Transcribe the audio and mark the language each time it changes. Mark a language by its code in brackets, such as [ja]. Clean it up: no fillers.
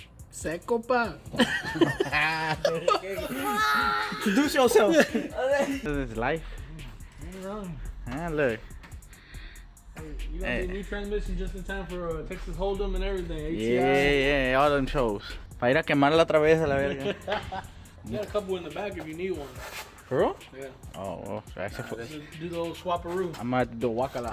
[es] Seco, pa. [en] Introduce yourself. This is life. Ah, look. You got the new transmission just in time for Texas Hold'em and everything. ATI. Yeah, all them shows. [es] Para ir a quemarla otra vez a la verga. [en] You got a couple in the back if you need one. For real? Yeah. Oh, well, that's a Just do the old swapperoo. I'm gonna have to do guacala.